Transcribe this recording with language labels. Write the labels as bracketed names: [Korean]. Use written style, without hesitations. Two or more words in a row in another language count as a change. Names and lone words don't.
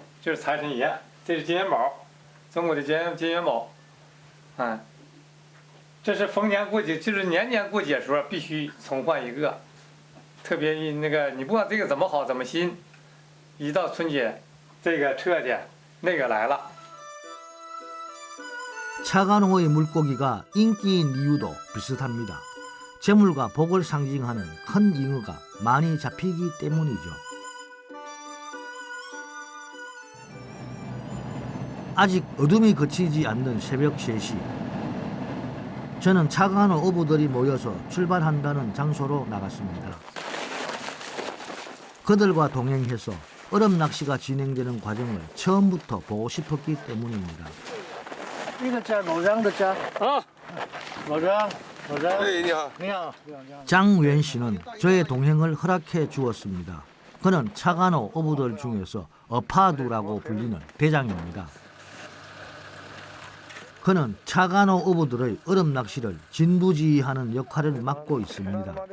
[Chinese] 这是财神爷，这是金元宝，中国的金元宝，哎，这是逢年过节，就是年年过节时候必须重换一个，特别那个你不管这个怎么好怎么新。一到春节，这个撤去，那个来了。 [Korean] 차간호의 물고기가 인기인 이유도 비슷합니다. 재물과 복을 상징하는 큰 잉어가 많이 잡히기 때문이죠. 아직 어둠이 그치지 않는 새벽 3시. 저는 차간호 어부들이 모여서 출발한다는 장소로 나갔습니다. 그들과 동행해서 얼음 낚시가 진행되는 과정을 처음부터 보고 싶었기 때문입니다. [Chinese] 那个家农场的家， [Korean] 장웬 씨는 저의 동행을 허락해 주었습니다. 그는 차간호 어부들 중에서 어파두라고 불리는 대장입니다. 그는 차간호 어부들의 얼음 낚시를 진두지휘하는 역할을 맡고 있습니다.